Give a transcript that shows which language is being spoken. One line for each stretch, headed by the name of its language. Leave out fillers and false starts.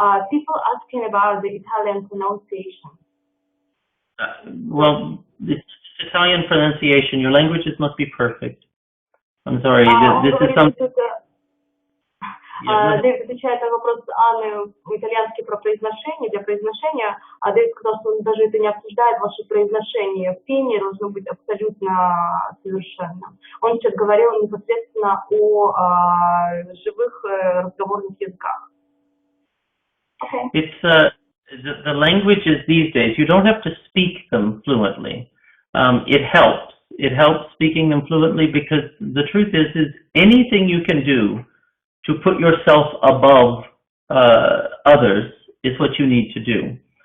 English: People asking about the Italian pronunciation. Well, it's Italian pronunciation. Your languages must be perfect. I'm sorry, this is something...
Russian: Дэвид отвечает на вопрос Анны итальянский про произношение, для произношения, а Дэвид сказал, что он даже это не обсуждает, ваше произношение в пении должно быть абсолютно совершенным. Он сейчас говорил непосредственно о живых разговорных языках.
English: Okay. It's the languages these days, you don't have to speak them fluently. It helps. It helps speaking them fluently because the truth is anything you can do to put yourself above others is what you need to do.